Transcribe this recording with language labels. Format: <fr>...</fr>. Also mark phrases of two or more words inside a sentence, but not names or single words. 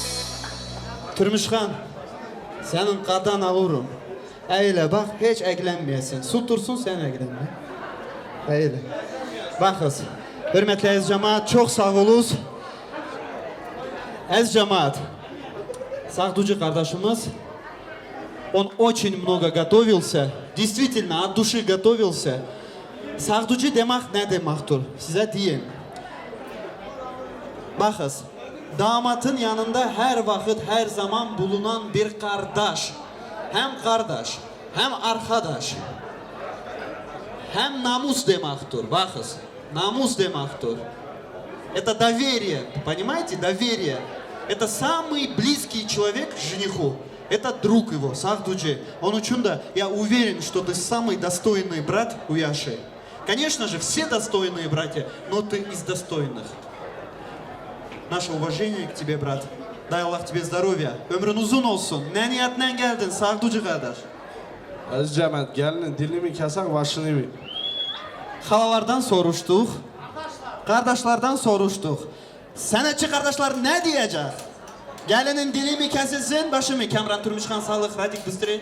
<tr>Türmüşxan, senin qadan alıram. Eyle bak, hiç eklenmeyesin. Su dursun, sen eklenme. Eyle. Bakız. Hürmetli əziz cemaat, çok sağ olunuz. Əziz cemaat, Сахдуджи kardeşimiz,</tr> <ru>он очень много готовился, действительно от души готовился.</ru> <tr>Сахдуджи demek ne demektir? Size diyeyim. Bakız, damatın yanında her vakit, her zaman bulunan bir kardeş. Hem kardeş, hem arkadaş, hem namus demektir. Bakız, namus demektir.</tr> <ru>Это доверие, понимаете, доверие. Это самый близкий человек к жениху. Это друг его, Сахдуджи. Он</ru> <tr>için de,</tr> <ru>я уверен, что ты самый достойный брат у Яши. Конечно же, все достойные братья, но ты из достойных. Nаше уважение к тебе, брат. Дай Allah тебе здоровья.</ru> <tr>Ömrün uzun olsun. Ne niyetle geldin Sahducu kardeş? Aziz cemaat, gelinin dilimi kesen başını mı? Halalardan soruştuk. Kardeşlerden soruştuk. Sanatçı kardeşler ne diyecek? Gelinin dili mi kesilsin, başı mı? Kamran Turmuşkan sağlık, Radik Bıstırı.</tr>